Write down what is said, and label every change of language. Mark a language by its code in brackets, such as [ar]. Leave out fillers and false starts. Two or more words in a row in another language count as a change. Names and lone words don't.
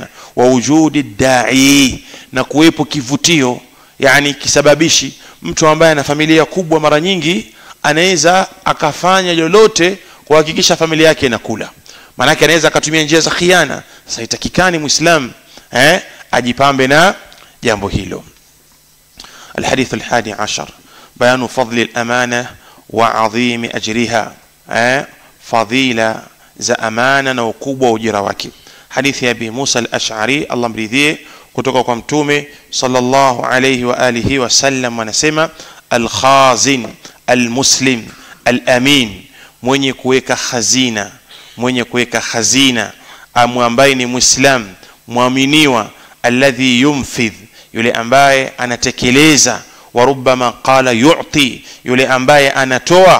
[ar] ووجود داع, [sw] na kuwepo kivutio, yani kisababishi. Mtu ambaye ana familia kubwa mara nyingi anaweza akafanya lolote kuhakikisha familia yake inakula. Maana yake anaweza akatumia njia za khiana. Sasa itakikani Muislam ajipambe na jambo hilo. [ar] الحديث 11 بيان فضل الأمانة وعظيم أجرها. [sw] فضيلة za amana na ukubwa ujira wake. Hadithi ya Abi Musa al-Ash'ari, Allah mridhie, kutoka kwa Mtume [ar] صلى الله عليه وعلى آله وسلم, [sw] anasema [ar] الخازن المسلم الأمين, [sw] mwenye kuweka khazina, mwenye kuweka khazina, ambaye ni Muislam muaminiwa, [ar] الذي ينفذ, [sw] yule ambaye anatekeleza, [ar] وربما قال يعطي, [sw] yule ambaye anatoa.